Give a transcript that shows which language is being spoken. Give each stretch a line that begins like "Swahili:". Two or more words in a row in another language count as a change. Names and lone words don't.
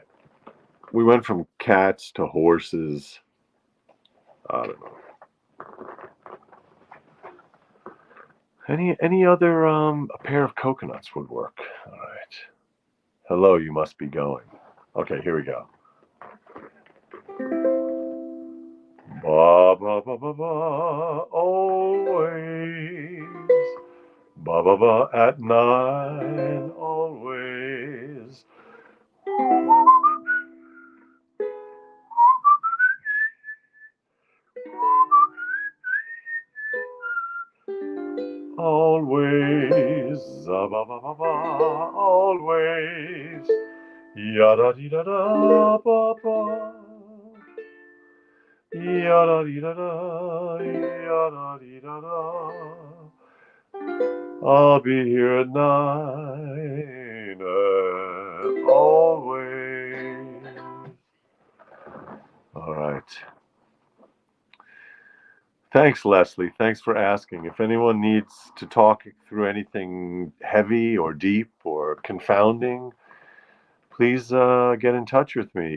English: We went from cats to horses. I don't know. Any other a pair of coconuts would work. All right. Hello, you must be going. Okay, here we go. Ba ba ba ba ba, always. Ba ba ba at 9, always. Always, ba ba ba ba, always. Yada dee da da ba ba. Yada dee da da, yada dee da da. I'll be here at 9, always. All right. Thanks, Leslie. Thanks for asking. If anyone needs to talk through anything heavy or deep or confounding, please get in touch with me.